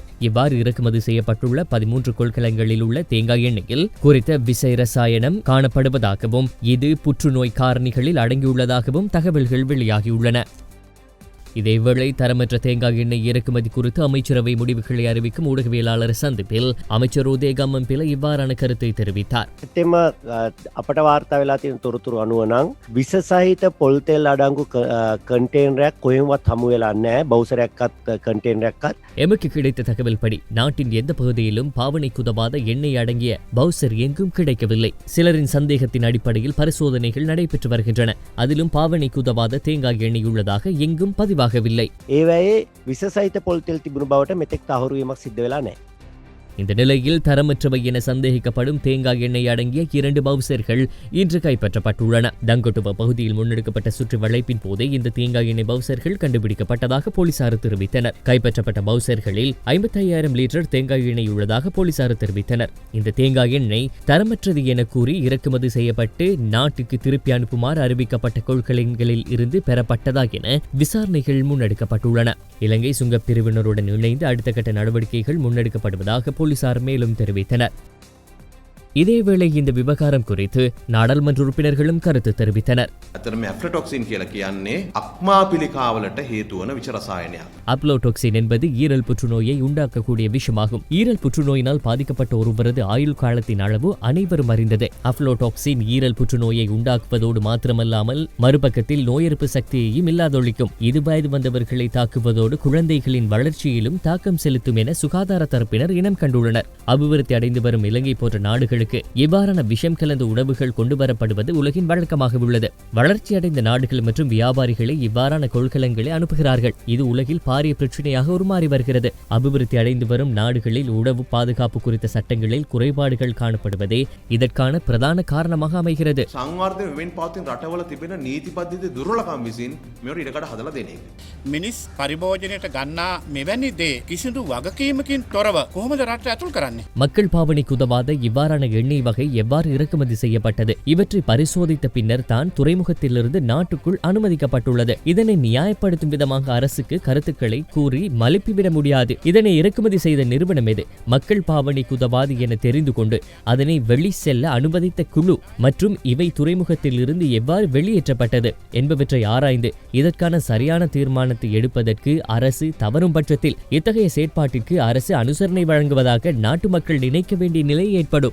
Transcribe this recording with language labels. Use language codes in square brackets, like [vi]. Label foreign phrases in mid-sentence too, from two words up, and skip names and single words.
[ta] இவ்வாறு இறக்குமதி செய்யப்பட்டுள்ள 13 கொள்கலங்களில் உள்ள தேங்காய் எண்ணெயில் குறித்த விச இரசாயனம் காணப்படுவதாகவும் இது புற்றுநோய் காரணிகளில் அடங்கியுள்ளதாகவும் தகவல்கள் வெளியாகியுள்ளன. இதேவேளை தரமற்ற தேங்காய் எண்ணெய் இறக்குமதி குறித்து அமைச்சரவை முடிவுகளை அறிவிக்கும் ஊடகவியலாளர் සන්දිපිල් அமைச்சர் උදේ ගම්මන්පිල ඉவ்வாறான කරුத்தை தெரிவித்தார். [si] එතෙම අපට වාර්තා වෙලා තියෙන තොරතුරු අනුව නම් විස සහිත පොල් තෙල් අඩංගු කන්ටේනරයක් කොහෙන්වත් හමු වෙලා නැහැ. බවුසරයක්වත් කන්ටේනරයක්වත් [ta] எமக்கு கிடைத்த தகவல் படி நாட்டின் எந்த பகுதியிலும் பாவனைக்கு உதவாத எண்ணெய் அடங்கிய பவுசர் எங்கும் கிடைக்கவில்லை. சிலரின் சந்தேகத்தின் அடிப்படையில் பரிசோதனைகள் நடைபெற்று வருகின்றன. அதிலும் பாவனைக்கு உதவாத தேங்காய் எண்ணெய் உள்ளதாக எங்கும் பதிவாகவில்லை. [si] ඒවයේ විස සහිත පොල් තෙල් තිබුණු බවට මෙතෙක් තහවුරු වීමක් සිද්ධ වෙලා නැහැ. [ta] இந்த நிலையில் தரமற்றவை என சந்தேகிக்கப்படும் தேங்காய் எண்ணெய் அடங்கிய 2 பவுசர்கள் இன்று கைப்பற்றப்பட்டுள்ளன. தங்கொட்டுவ பகுதியில் முன்னெடுக்கப்பட்ட சுற்று வளைப்பின் போதே இந்த தேங்காய் எண்ணெய் பவுசர்கள் கண்டுபிடிக்கப்பட்டதாக போலீசார் தெரிவித்தனர். கைப்பற்றப்பட்ட பவுசர்களில் 55,000 லிட்டர் தேங்காய் எண்ணெய் உள்ளதாக போலீசார் தெரிவித்தனர். இந்த தேங்காய் எண்ணெய் தரமற்றது என கூறி இறக்குமதி செய்யப்பட்டு நாட்டுக்கு திருப்பி அனுப்புமாறு அறிவிக்கப்பட்ட கொள்கலன்களில் இருந்து பெறப்பட்டதா என விசாரணைகள் முன்னெடுக்கப்பட்டுள்ளன. இலங்கை சுங்கப் பிரிவினருடன் இணைந்து அடுத்த கட்ட நடவடிக்கைகள் முன்னெடுக்கப்படுவதாக போலீசார் மேலும் தெரிவித்தனர். இதேவேளை இந்த விவகாரம் குறித்து நாடாளுமன்ற உறுப்பினர்களும் கருத்து தெரிவித்தனர். [si] අතරම ඇෆ්ලටොක්සින් කියලා කියන්නේ අක්මාපිලිකාවලට හේතු වන විෂ රසායනයක්. [ta] அப்லோடாக்சின் என்பது ஈரல் புற்றுநோயை உண்டாக்கக்கூடிய விஷமாகும். ஈரல் புற்றுநோயினால் பாதிக்கப்பட்ட ஒருவரது ஆயுள் காலத்தின் அளவு அனைவரும் அறிந்ததே. அப்லோடாக்சின் ஈரல் புற்றுநோயை உண்டாக்குவதோடு மாத்திரமல்லாமல் மறுபக்கத்தில் நோய் எதிர்ப்பு சக்தியையும் இல்லாதொழிக்கும். இது வயது வந்தவர்களை தாக்குவதோடு குழந்தைகளின் வளர்ச்சியிலும் தாக்கம் செலுத்தும் என சுகாதார தரப்பினர் இனம் கண்டுள்ளனர். அபிவிருத்தி அடைந்து வரும் இலங்கை போன்ற நாடுகள் நாடுகளுக்கு இவ்வாறான விஷம் கலந்த உணவுகள் கொண்டுவரப்படுவது உலகின் வழக்கமாக உள்ளது. வளர்ச்சியடைந்த நாடுகள் மற்றும் வியாபாரிகளை இவ்வாறான கொள்கலங்களை அனுப்புகிறார்கள். இது உலகில் பாரிய பிரச்சனையாக உருமாறி வருகிறது. அபிவிருத்தி அடைந்து வரும் நாடுகளில் உணவு பாதுகாப்பு குறித்த சட்டங்களில் குறைபாடுகள் காணப்படுவதே இதற்கான பிரதான காரணமாக அமைகிறது. [si] සංවර්ධන වෙමින් පවතින රටවල තිබෙන නීති පද්ධති දුර්වලකම් විසින් මේවට ඉඩකඩ හදලා දෙන එක. මිනිස් පරිභෝජනයට ගන්නා මෙවැනි දේ කිසිදු වගකීමකින් තොරව කොහොමද රට ඇතුල් කරන්නේ? [ta] மக்கள் பாவனைக்கு உதவாத இவ்வாறான எண்ணெய் வகை எவ்வாறு இறக்குமதி செய்யப்பட்டது? இவற்றை பரிசோதித்த பின்னர் தான் துறைமுகத்திலிருந்து நாட்டுக்குள் அனுமதிக்கப்பட்டுள்ளது. இதனை நியாயப்படுத்தும் விதமாக அரசுக்கு கருத்துக்களை கூறி மலிப்பிவிட முடியாது. இதனை இறக்குமதி செய்த நிறுவனம் எது? மக்கள் பாவனைக்கு உதவாது என தெரிந்து கொண்டு அதனை வெளி செல்ல அனுமதித்த குழு மற்றும் இவை துறைமுகத்தில் இருந்து எவ்வாறு வெளியேற்றப்பட்டது என்பவற்றை ஆராய்ந்து இதற்கான சரியான தீர்மானத்தை எடுப்பதற்கு அரசு தவறும் பட்சத்தில் இத்தகைய செயற்பாட்டிற்கு அரசு அனுசரணை வழங்குவதாக நாட்டு மக்கள் நினைக்க வேண்டிய நிலை ஏற்படும்.